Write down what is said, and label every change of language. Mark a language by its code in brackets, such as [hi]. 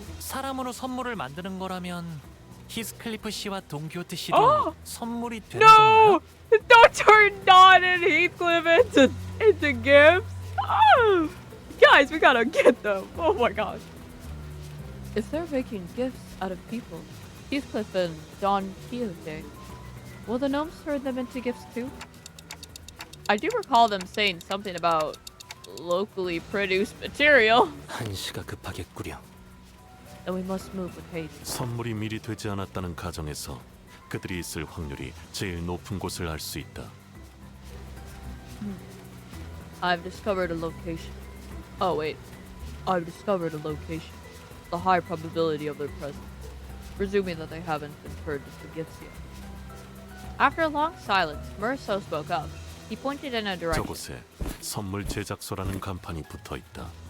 [ko] 사람으로 선물을 만드는 거라면 히스클리프 씨와 동키호테 씨도 선물이 되는 [en] No! [ko] 건가요? [en] Don't turn Don and Heathcliff into gifts! Oh! Guys, we gotta get them! Oh my gosh. If they're making gifts out of people, Heathcliff and Don Quixote, will the gnomes turn them into gifts too? I do recall them saying something about locally produced material. [ko] 한시가 급하겠구려. [en] Then we must move with haste. [ko] 선물이 미리 되지 않았다는 가정에서 그들이 있을 확률이 제일 높은 곳을 알 수 있다. [en] I've discovered a location. Oh wait. I've discovered a location. The high probability of their presence. Presuming that they haven't been turned into gifts yet. After a long silence, Murso spoke up. He pointed in a direction. [ko] 저곳에 선물 제작소라는 간판이 붙어 있다.